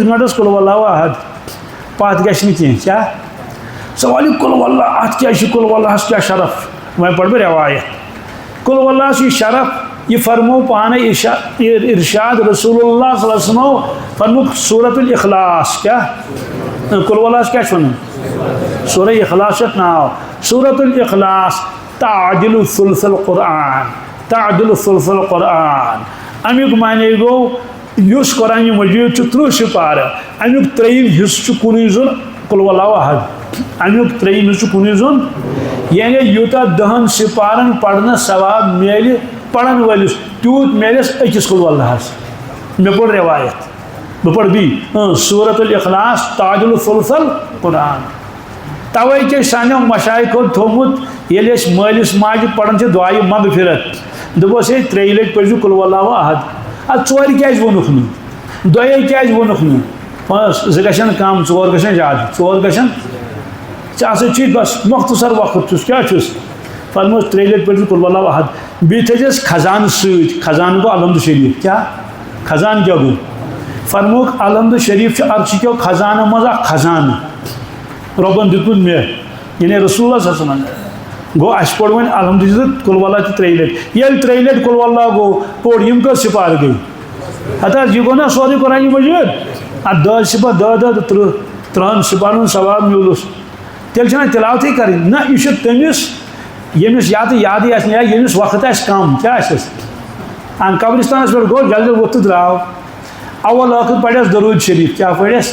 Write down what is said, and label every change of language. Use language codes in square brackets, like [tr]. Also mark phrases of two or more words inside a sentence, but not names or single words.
[ks] گٲنٛٹس [ar] قل واللہ احد [ks] پتھ گژھِ نہٕ کینٛہہ کیٛاہ سوال یہِ قل واللہ اتھ کیٛاہ چھُ قل واللہس کیٛاہ شرف وۄنۍ پرٕ بہٕ رٮ۪وایت قل واللہس یہِ شرف یہ فرمو پانے ارشاد رسول [ar] اللہ صلی اللہ علیہ وسلم [ks] فرموک سورۃ الاخلاص کیا قل واللہ کیا چھُ سورہ اخلاص ناو [ar] سورۃ الاخلاص تعدل ثلث القرآن [ks] تعدل ثلث القرآن امیک معنی گو یس قرآن مجید چھُ 30 سپارہ امیک 3 حصہٕ چھُ کُنُے زوٚن [ar] قل واللہ احد [ks] امیک 3 حصہٕ چھُ کُنُے زوٚن یعنی یوٗتاہ 10 سپارن پرنس ثواب میلہِ پڑھن ولس تیوت میلس أکِس قل واللہس مے پوٚر روایت بہٕ پرٕ بیٚیہِ [ar] سورۃ الاخلاص تعدل ثلث القرآن [ks] توے چھِ سانیو مشایخو تھوٚومُت ییٚلہِ أسۍ مٲلِس ماجہِ پران چھِ دعایہِ مغفرت دوٚپُس ہے 3 لٹہِ پٔرزِ [ar] قل واللہ احد [ks] ادٕ 4 کیازِ ووٚنُکھ نہٕ دۄیے کیٛازِ ووٚنُکھ نہٕ پانٛژھ زٕ گژھن کم ژور گژھن زیادٕ ژور گژھن ژےٚ ہسا چھُے بس مختصر وقت چھُس کیٛاہ چھُس فرموس 3 لٹہِ پٔرِو [ar] قُل واللہ احد [ks] بیٚیہِ تھٲیزٮ۪س خزانہٕ سۭتۍ خزانہٕ گوٚو الحمد شریٖف کیٛاہ خزانہٕ کیٛاہ گوٚو فرمووُکھ الحمد شریٖف چھُ عرشہِ کیو خزانو منٛز اکھ خزانہٕ رۄبن دیُتمُت مےٚ یعنی [ar] رسول اللہ صلی اللہ علیہ وسلم [ks] گوٚو اَسہِ پوٚر وۄنۍ الحمد تہٕ قُل واللہ تہِ 3 لٹہِ ییٚلہِ 3 لٹہِ قُل واللہ گوٚو پوٚر یِم کٔژ سِپار گٔے ہتا یہِ گوٚو نا سورُے قرآنہِ مجیٖد اَتھ 10 سِپار 10 10 تہٕ 30 سِپارن ہُنٛد ثواب میوٗلُس تیٚلہِ چھَنہ تِلاوتٕے کَرٕنۍ نہ یہِ چھُ تٔمِس ییٚمِس یا تہٕ یادٕے آسہِ یا ییٚمِس وقت آسہِ کم کیٛاہ آسٮ۪س قبرستانَس پٮ۪ٹھ گوٚو جلدی ووٚتھ تہٕ درٛاو اول ٲخٕر پَرٮ۪س درود شریٖف کیٛاہ پَرٮ۪س